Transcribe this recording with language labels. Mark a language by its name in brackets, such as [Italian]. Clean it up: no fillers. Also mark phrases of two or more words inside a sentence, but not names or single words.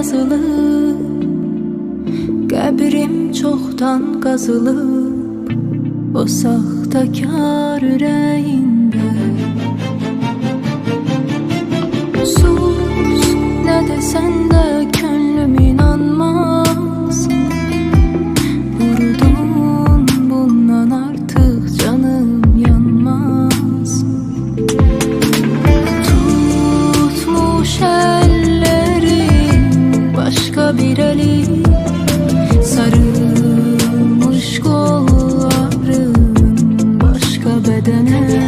[Azerbaijani] yazılıb, qəbrim çoxdan qazılıb o saxtakar ürəyində. Sus, nə desən də könlüm inanmaz, vurdun bundan artıq canım yanmaz. [Turkish] Tutmuş ellerin başka bir eli, sarılmış kolların başka bedene.